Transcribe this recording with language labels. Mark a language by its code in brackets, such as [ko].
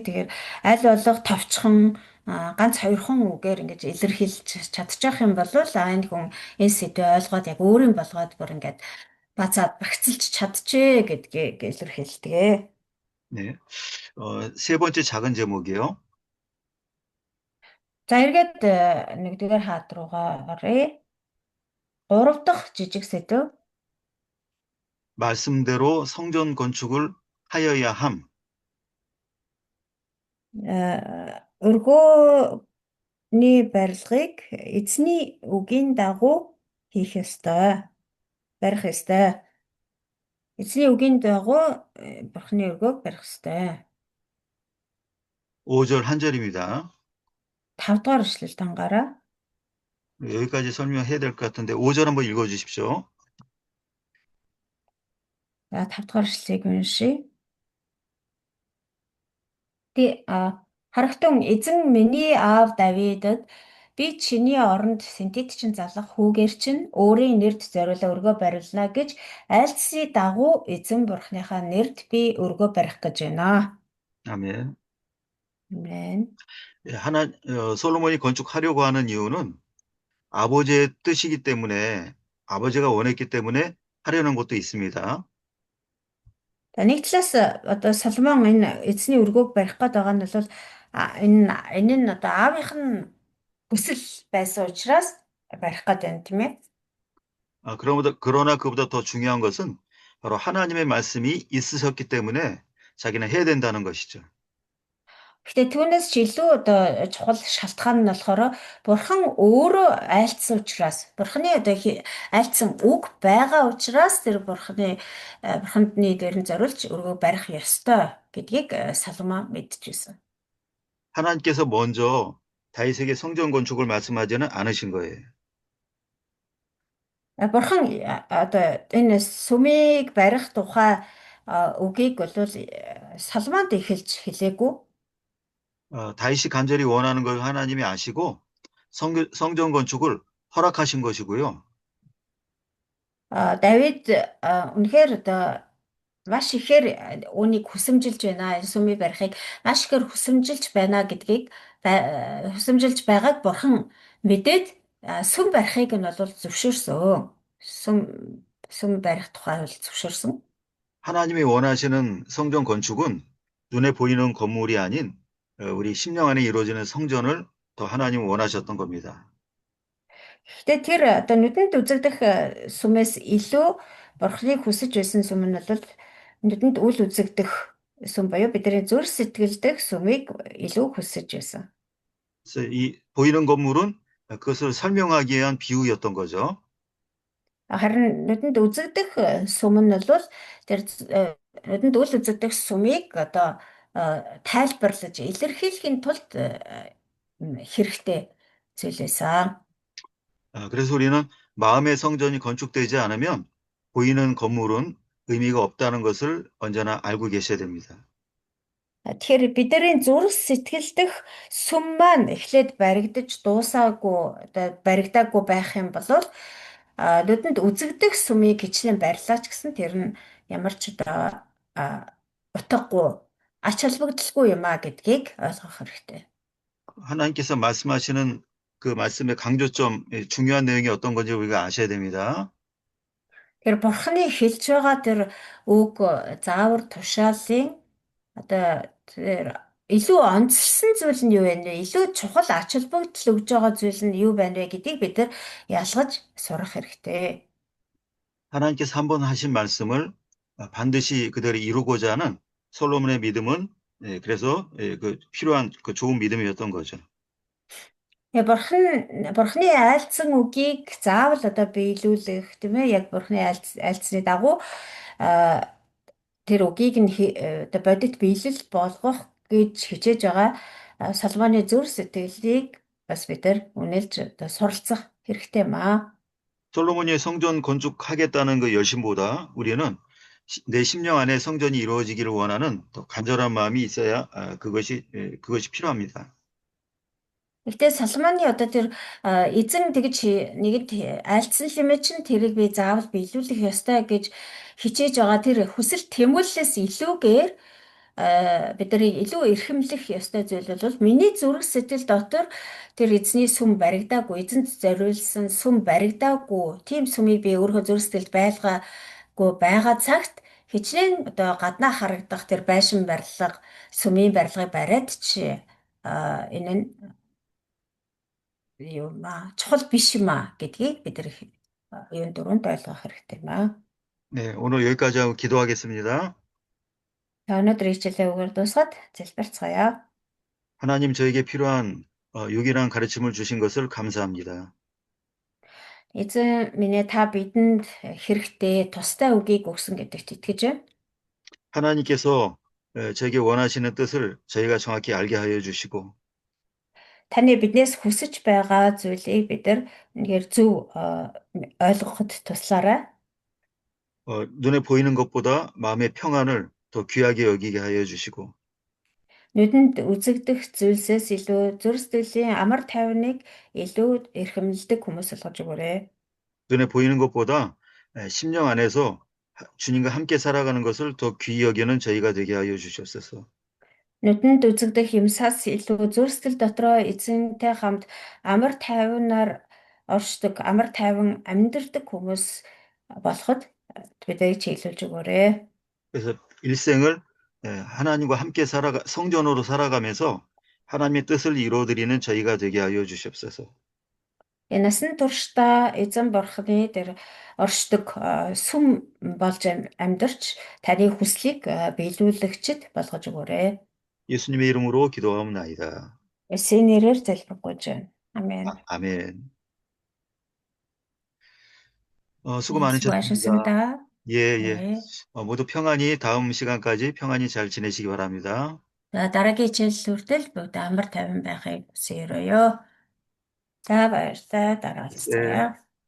[mn] Тэгэхээр аль болох товчхон ганц хоёрхан үгээр ингээд илэрхийлж чадчих юм бол энэ хүн энэ сэдвээ ойлгоод яг өөрийн болгоод бүр ингээд базаад багцлж чадчихэ гэдгийг илэрхийлдэг. [ko] 네. 세 번째 작은 제목이요. [mn] За эргээд нэгдүгээр хаад руугаа оръё. 3 дахь жижиг сэдв. [ko] 말씀대로 성전 건축을 하여야 함. [mn] Өргөөний барилгыг эзний үгийн дагуу хийх ёстой. Барих ёстой. Эзний үгийн дагуу бурхны өргөөг барих ёстой. [ko] 5절 한 절입니다. [mn] 5 дугаар эшлэлд анхаараа. [ko] 여기까지 설명해야 될 것 같은데 5절 한번 읽어주십시오. [mn] За 5 дугаар эшлэлийг уншийе. Харагтун эзэн миний аав Давидад би чиний оронд синтетчин залах хүүгээр чинь өөрийн нэрд зориулаа өргөө бариулна гэж айлтсны дагуу эзэн бурхныхаа нэрд би өргөө барих гэж байна. [ko] 아멘. 아멘. 솔로몬이 건축하려고 하는 이유는 아버지의 뜻이기 때문에, 아버지가 원했기 때문에 하려는 것도 있습니다. [mn] Нэг талаас одоо Соломон энэ эзний өргөөг барих гээд байгаа нь бол энэ нь одоо аавынх нь хүсэл байсан учраас барих гээд байна тийм ээ. [ko] 그러나 그보다 더 중요한 것은 바로 하나님의 말씀이 있으셨기 때문에 자기는 해야 된다는 것이죠. [mn] Гэхдээ түүнээс ч илүү одоо чухал шалтгаан нь болохоор бурхан өөрөө айлтсан учраас бурханы одоо айлтсан үг байгаа учраас тэр бурханы бурхандны дээр нь зориулж өргөө барих ёстой гэдгийг Соломон мэдчихсэн. [ko] 하나님께서 먼저 다윗에게 성전 건축을 말씀하지는 않으신 거예요. [mn] Бурхан одоо энэ сүмийг барих тухай үгийг бол Соломонд эхэлж хэлээгүй. [ko] 다윗이 간절히 원하는 걸 하나님이 아시고 성전 건축을 허락하신 것이고요. [mn] Давид үнэхээр одоо маш ихээр үүнийг хүсэмжилж байна. Энэ сүмийг барихыг маш ихээр хүсэмжилж байна гэдгийг хүсэмжилж байгааг бурхан мэдээд сүм барихыг нь бол зөвшөөрсөн. сүм барих тухай бол зөвшөөрсөн. [ko] 하나님이 원하시는 성전 건축은 눈에 보이는 건물이 아닌 우리 심령 안에 이루어지는 성전을 더 하나님 원하셨던 겁니다. [mn] Гэхдээ тэр одоо нүдэнд үзэгдэх сүмээс илүү бурхныг хүсэж байсан сүм нь бол нүдэнд үл үзэгдэх сүм буюу бидний зүрх сэтгэл дэх сүмийг илүү хүсэж байсан. [ko] 그래서 이 보이는 건물은 그것을 설명하기 위한 비유였던 거죠. [mn] Харин нүдэнд үзэгдэх сүм нь бол тэр нүдэнд үл үзэгдэх сүмийг одоо тайлбарлаж илэрхийлэхийн тулд хэрэгтэй зүйлээсаа. [ko] 그래서 우리는 마음의 성전이 건축되지 않으면 보이는 건물은 의미가 없다는 것을 언제나 알고 계셔야 됩니다. [mn] Тэгэхээр бидний зүрх сэтгэл дэх сүм маань эхлээд баригдаж дуусаагүй одоо баригдаагүй байх юм бол нүдэнд үзэгдэх сүмийг хичнээн барьлаач гэсэн тэр нь ямар ч одоо утгагүй ач холбогдолгүй юм а гэдгийг ойлгох хэрэгтэй. [ko] 하나님께서 말씀하시는 그 말씀의 강조점, 중요한 내용이 어떤 건지 우리가 아셔야 됩니다. [mn] Тэр бурхны хэлж байгаа тэр үг заавар тушаалын одоо тэр илүү онцлсан зүйл нь юу вэ? Илүү чухал ач холбогдол өгж байгаа зүйл нь юу байна вэ гэдгийг бид нар ялгаж сурах хэрэгтэй. [ko] 하나님께서 한번 하신 말씀을 반드시 그대로 이루고자 하는 솔로몬의 믿음은 그래서 그 필요한 그 좋은 믿음이었던 거죠. [mn] Бурхны айлцсан үгийг заавал одоо биелүүлэх тийм ээ, яг бурхны айлцсны дагуу тэр үгийг нь одоо бодит биелэл болгох гэж хичээж байгаа Соломоны зүрх сэтгэлийг бас бид нар үнэлж одоо суралцах хэрэгтэй маа. [ko] 솔로몬이 성전 건축하겠다는 그 열심보다 우리는 내 심령 안에 성전이 이루어지기를 원하는 더 간절한 마음이 있어야 그것이 필요합니다. [mn] Гэхдээ Соломоны одоо тэр эзэн тэгж нэгэд айлцсан хэмээн чинь тэрийг би заавал биелүүлэх ёстой гэж хичээж байгаа тэр хүсэл тэмүүллээс илүүгээр бид нарыг илүү эрхэмлэх ёстой зүйл бол миний зүрх сэтгэл дотор тэр эзний сүм баригдаагүй, эзэнт зориулсан сүм баригдаагүй, тийм сүмийг би өөрөө зүрх сэтгэлд байлгаагүй байгаа цагт хичнээн одоо гаднаа харагдах тэр байшин барилга, сүмийн барилгыг бариад чи энэ нь юм чухал биш юм гэдгийг бид нар юун дөрөнд ойлгох хэрэгтэй маа. [ko] 네, 오늘 여기까지 하고 기도하겠습니다. [mn] За өнөөдөр хичээлээ үгээр дуусгаад залбирцгаая. [ko] 하나님 저에게 필요한 유일한 가르침을 주신 것을 감사합니다. [mn] Эзэн минь та бидэнд хэрэгтэй тустай үгийг өгсөн гэдэгт итгэж байна. [ko] 하나님께서 저에게 원하시는 뜻을 저희가 정확히 알게 하여 주시고 [mn] Таны биднээс хүсэж байгаа зүйлийг бид нар үнэхээр зөв ойлгоход туслаарай. [ko] 눈에 보이는 것보다 마음의 평안을 더 귀하게 여기게 하여 주시고 [mn] Нүдэнд үзэгдэх зүйлсээс илүү зүрх сэтгэлийн амар тайвныг илүү эрхэмлдэг хүмүүс болгож өгөөрэй. [ko] 눈에 보이는 것보다 심령 안에서 주님과 함께 살아가는 것을 더 귀히 여기는 저희가 되게 하여 주시옵소서. [mn] Нүдэнд үзэгдэх юмсаас илүү зүрх сэтгэл дотроо эзэнтэй хамт амар тайвнаар оршдог, амар тайван амьдардаг хүмүүс болоход биднийг чиглүүлж өгөөрэй. [ko] 그래서 일생을 하나님과 함께 성전으로 살아가면서 하나님의 뜻을 이루어드리는 저희가 되게 하여 주시옵소서. [mn] Энэ насан туршдаа эзэн бурхны дээр оршдог сүм болж амьдарч таны хүслийг биелүүлэгчд болгож өгөөрэй. [ko] 예수님의 이름으로 기도하옵나이다. [mn] Есүсийн нэрээр залбирanгуйж байна. Амен. [ko] 아멘. 수고 많으셨습니다. 수고하셨습니다. 예, 네. 모두 평안히 다음 시간까지 평안히 잘 지내시기 바랍니다. [mn] За дараагийн хичээл хүртэл бүгд амар тайван байхыг хүсье. За баярлалаа. Дараа уулзцаая.